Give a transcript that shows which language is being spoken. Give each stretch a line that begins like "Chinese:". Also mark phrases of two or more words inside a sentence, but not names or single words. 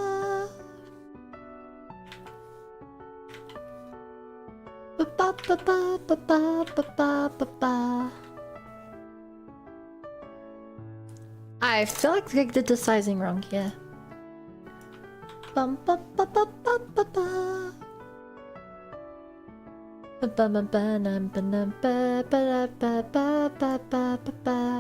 English: Ba ba ba ba ba ba ba ba ba. I feel like I did the sizing wrong here. Bum ba ba ba ba ba ba. Ba ba ba ba na ba na ba ba ba ba ba ba ba ba.